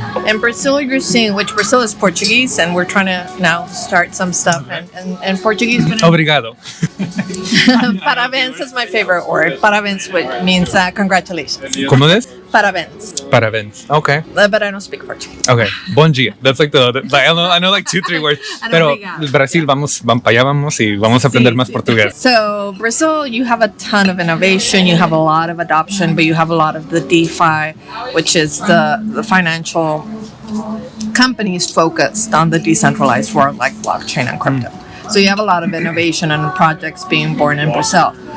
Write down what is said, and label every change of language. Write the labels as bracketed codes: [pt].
[en] In Brazil, you're seeing, which Brazil is Portuguese, and we're trying to now start some stuff in Portuguese. [pt] Obrigado. [en] Parabéns is my favorite word. Parabéns, which means congratulations. [es] ¿Cómo es? [pt] Parabéns. Parabéns. Okay. [en] But I don't speak Portuguese. [pt] Okay. Bom dia. [en] That's like I know like 2-3 words. [es] Pero Brasil, vamos para allá vamos y vamos a aprender más portugués. [en] So Brazil, you have a ton of innovation. You have a lot of adoption, but you have a lot of the DeFi, which is the financial companies focused on the decentralized world like blockchain and crypto. So you have a lot of innovation and projects being born in Brazil.